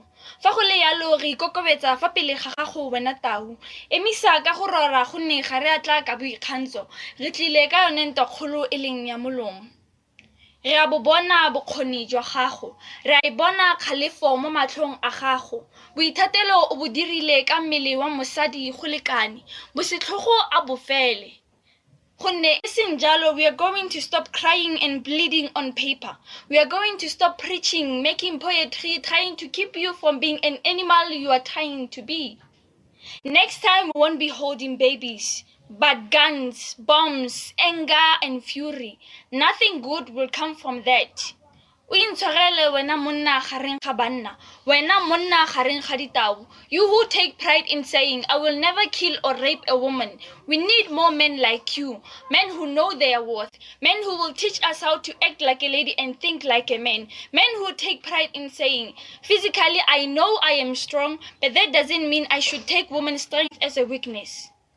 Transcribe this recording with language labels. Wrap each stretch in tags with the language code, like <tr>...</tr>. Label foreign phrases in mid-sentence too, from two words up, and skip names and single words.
<tn>Fa go le yalo re ikokobetsa fa pele ga gago wena tau, emisa ka go rora gonne ga re atla ka boikgantsho, re tlile ka yone ntokgolo e leng ya molomo. Re a bo bona bokgoni jwa gago, re a bona kgalefo mo matlhong a gago, boithatelo o bo dirile ka mmele wa mosadi go lekane, bosetlhogo a bofele. Gonne eseng jalo,</tn> <en>we are going to stop crying and bleeding on paper. We are going to stop preaching, making poetry, trying to keep you from being an animal you are trying to be. Next time we won't be holding babies, but guns, bombs, anger and fury. Nothing good will come from that.</en> <tn>O intshwarele wena monna gareng ga banna, wena monna gareng ga ditau.</tn> <en>You who take pride in saying, I will never kill or rape a woman. We need more men like you, men who know their worth, men who will teach us how to act like a lady and think like a man, men who take pride in saying, physically I know I am strong, but that doesn't mean I should take women's strength as a weakness.</en>